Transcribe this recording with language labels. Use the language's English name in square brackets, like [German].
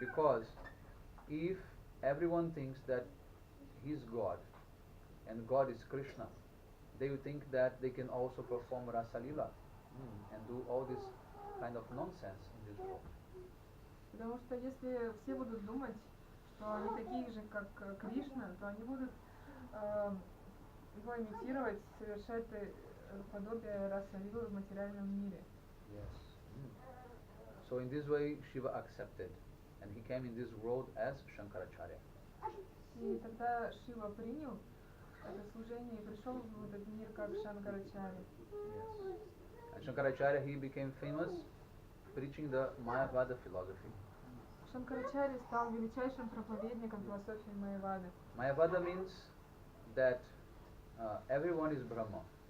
[English] Because if everyone thinks that he's God and God is Krishna, they will think that they can also perform Rasa Lila and do all this kind of nonsense in this world. [Russian] Потому что если все будут думать, что они такие же, как Кришна, то они будут его имитировать, совершать подобие раса-лилы в материальном мире. [English] Yes. So in this way Shiva accepted and he came in this world as Shankaracharya. [Russian] И тогда Шива принял это служение и пришел в этот мир как Шанкарачарья. [English] Yes. And Shankaracharya he became famous preaching the Mayavada philosophy. [Russian] Шанкарачарья стал величайшим проповедником философии Майявады. [English] Mayavada means that everyone is Brahma.